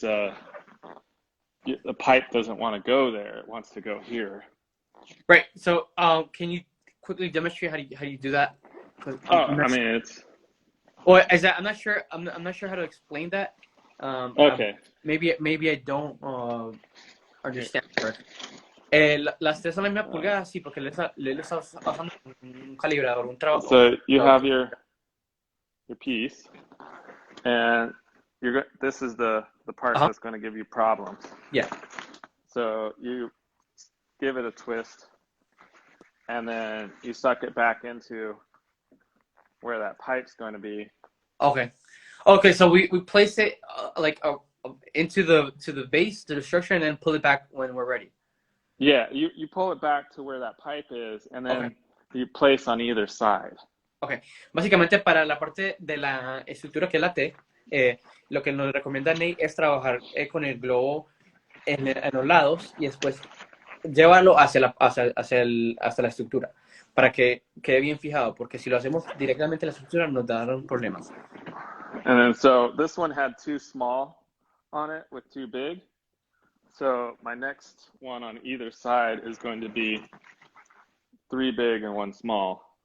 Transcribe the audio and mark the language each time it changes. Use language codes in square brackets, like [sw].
[en] The pipe doesn't want to go there; it wants to go here. Right. So, can you quickly demonstrate how you do that? I mean, it's. Or is that I'm not sure. I'm not sure how to explain that. Okay. Maybe I don't understand correctly. [es] Las tres son la misma pulgada, sí, porque le está usando un calibrador, un trabajo. [en] So you have your piece, and this is the part that's going to give you problems. Yeah. So you give it a twist, and then you suck it back into where that pipe's going to be. Okay. Okay. So we place it into the base, to the structure, and then pull it back when we're ready. Yeah, you pull it back to where that pipe is, and then you place on either side. Okay. [es] Básicamente para la parte de la estructura que es la T, lo que nos recomienda Nate es trabajar con el globo en los lados y después llevarlo hasta la estructura para que quede bien fijado, porque si lo hacemos directamente en la estructura nos darán problemas. [en] And then so this one had too small on it with too big. So my next one on either side is going to be 3 big and 1 small.